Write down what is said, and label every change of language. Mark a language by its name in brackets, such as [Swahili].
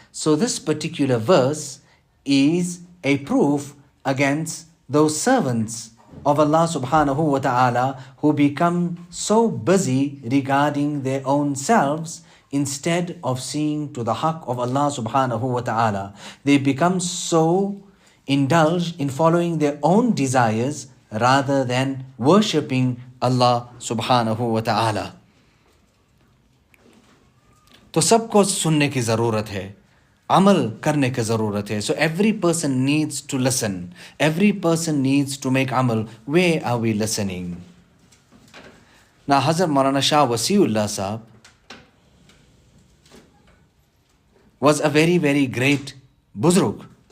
[English] So this particular verse is a proof against those servants of Allah subhanahu wa ta'ala who become so busy regarding their own selves instead of seeing to the haqq of Allah subhanahu wa ta'ala. They become so indulged in following their own desires rather than worshipping Allah subhanahu wa ta'ala. [Hindi] तो सबको सुनने की ज़रूरत है, अमल करने की ज़रूरत है. [English] So every person needs to listen. Every person needs to make amal. Where are we listening? Now Hazrat Maulana Shah Wasiullah Sahab was a very, very great buzrug.